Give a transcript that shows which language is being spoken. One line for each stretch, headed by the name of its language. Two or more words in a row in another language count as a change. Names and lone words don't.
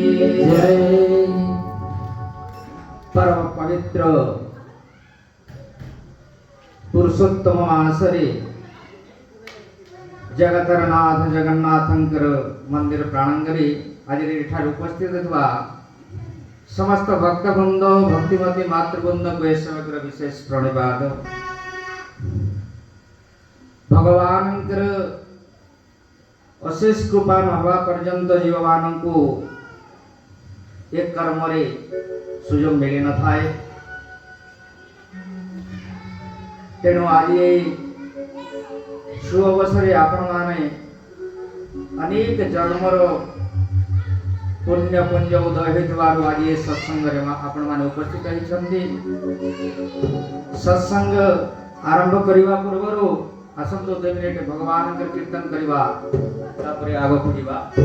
Odia: जय। ପରମ ପବିତ୍ର ପୁରୁଷୋତ୍ତମ ମାସରେ ଜଗତର ନାଥ ଜଗନ୍ନାଥଙ୍କର ମନ୍ଦିର ପ୍ରାଙ୍ଗଣେ ଆଜ ଏଠାରେ ଉପସ୍ଥିତ ଥିବା ସମସ୍ତ ଭକ୍ତବୃନ୍ଦ ଭକ୍ତିମତୀ ମାତୃବୃନ୍ଦ କୁ ଏସମଗ୍ର ବିଶେଷ ପ୍ରଣିପାତ। ଭଗବାନଙ୍କର ଅଶେଷ କୃପା ନହବା ପର୍ଯ୍ୟନ୍ତ ଜୀବ ମାନୁ ଏକ କର୍ମ ସୁଯୋଗ ମିଳି ନ ଥାଏ। ତେଣୁ ଆଜ ସୁ ଅବସରେ ଆପଣ ମାନେ ଅନେକ ଜନ୍ମର ପୁଣ୍ୟ ପୁଞ୍ଜ ଉଦୟ ହେତୁବାର ଆଜ ଯେ ସତ୍ସଙ୍ଗ ରେ ଆପଣ ମାନେ ଉପସ୍ଥିତ ହୋଇଛନ୍ତି। ସତ୍ସଙ୍ଗ ଆରମ୍ଭ କରିବା ପୂର୍ବରୁ ଆସନ୍ତୁ 2 ମିନିଟ ଭଗବାନ କେ କୀର୍ତ୍ତନ କରିବା ତାପରେ ଆଗୋ ଖୁଜିବା।